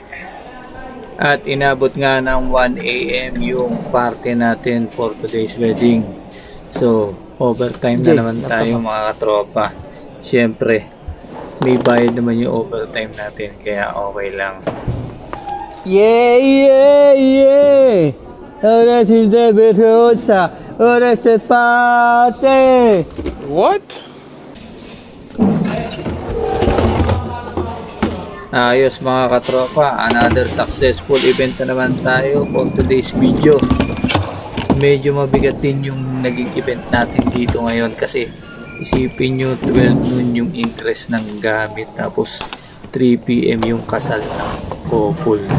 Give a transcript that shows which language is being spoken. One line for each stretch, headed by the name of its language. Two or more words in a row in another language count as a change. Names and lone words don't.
Filipino: At inabot nga ng 1 AM yung party natin
English: for today's wedding.
Filipino: So, overtime na naman tayo mga katropa. Siyempre, may bayad naman yung overtime natin, kaya okay lang.
English: Yeah, yeah, yeah!
Spanish: Ahora sí de Berrosa, ahora se parte!
English: What?
Filipino: Ayos mga katropa,
English: another successful event
Filipino: na naman tayo
English: for today's video.
Filipino: Medyo mabigat din yung naging event natin dito ngayon kasi isipin nyo 12 noon yung interest ng gamit tapos 3 PM yung kasal ng couple.